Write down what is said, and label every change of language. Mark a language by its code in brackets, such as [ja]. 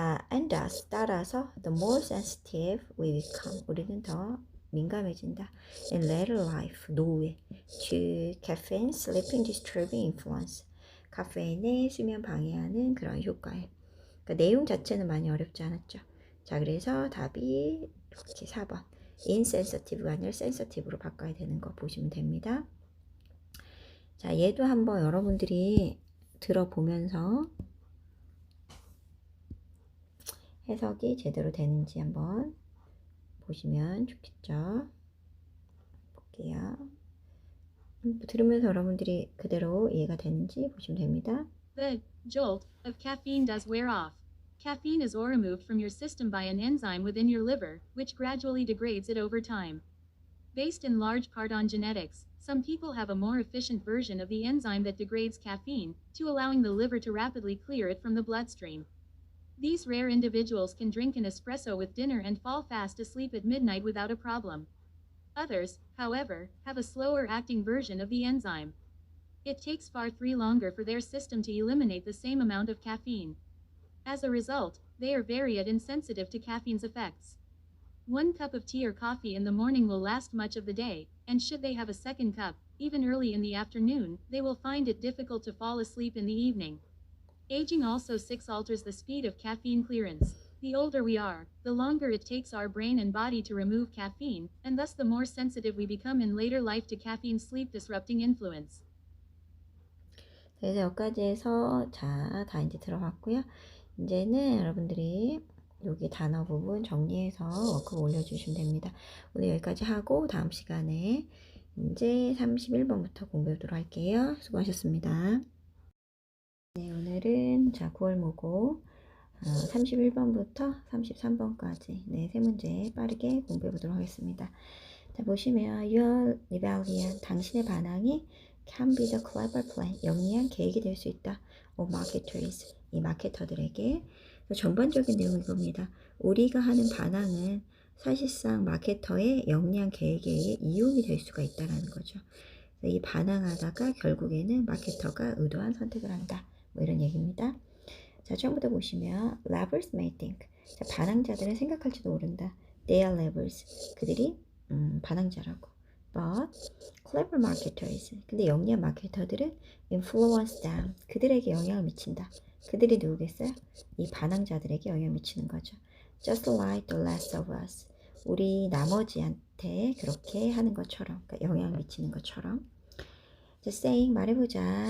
[en] And thus, [ko] 따라서 [en] the more sensitive we become, [ko] 우리는 더 민감해진다. [en] In later life, [ko] 노후에 [en] to caffeine sleeping disturbing influence, [ko] 카페인의 수면 방해하는 그런 효과에. 그러니까 내용 자체는 많이 어렵지 않았죠. 자, 그래서 답이 이렇게 4번 insensitive가 아니라 sensitive로 바꿔야 되는 거 보시면 됩니다. 자, 얘도 한번 여러분들이 들어보면서 해석이 제대로 되는지 한번 보시면 좋겠죠. 볼게요. 들으면서 여러분들이 그대로 이해가 되는지 보시면 됩니다. [en] The jolt of caffeine does wear off. Caffeine is removed from your system by an enzyme within your liver, which gradually degrades it over time. Based in large part on genetics, some people have a more efficient version of the enzyme that degrades caffeine, to allowing the liver to rapidly clear it from the bloodstream. These rare individuals can drink an espresso with dinner and fall fast asleep at midnight without a problem. Others, however, have a slower acting version of the enzyme. It takes far 3 longer for their system to eliminate the same amount of caffeine. As a result, they are very insensitive to caffeine's effects. 1 cup of tea or coffee in the morning will last much of the day, and should they have a second cup, even early in the afternoon, they will find it difficult to fall asleep in the evening. Aging also 6 alters the speed of caffeine clearance. The older we are, the longer it takes our brain and body to remove caffeine, and thus the more sensitive we become in later life to caffeine's sleep disrupting influence. [ko] 그래서 여기까지 해서 자, 다 이제 들어갔고요. 이제는 여러분들이 여기 단어 부분 정리해서 워크 올려주시면 됩니다. 오늘 여기까지 하고 다음 시간에 이제 31번부터 공부해보도록 할게요. 수고하셨습니다. 네, 오늘은 자 9월 모고 31번부터 33번까지 네, 세 문제 빠르게 공부해보도록 하겠습니다. 자, 보시면 [en] Your rebellion, [ko] 당신의 반항이 [en] can be the clever plan, [ko] 영리한 계획이 될 수 있다. [en] of marketers, [ko] 이 마케터들에게. 전반적인 내용이 이겁니다. 우리가 하는 반항은 사실상 마케터의 영리한 계획에 의해 이용이 될 수가 있다는 거죠. 이 반항하다가 결국에는 마케터가 의도한 선택을 한다. 뭐 이런 얘기입니다. 자, 처음부터 보시면 [en] lovers may think, [ko] 자, 반항자들은 생각할지도 모른다. [en] They are lovers, [ko] 그들이 반항자라고. [en] But clever marketers, [ko] 근데 영리한 마케터들은 [en] influence them, [ko] 그들에게 영향을 미친다. 그들이 누구겠어요? 이 반항자들에게 영향을 미치는 거죠. [en] Just like the rest of us, [ko] 우리 나머지한테 그렇게 하는 것처럼, 그러니까 영향을 미치는 것처럼. 자, [en] saying, [ko] 말해보자.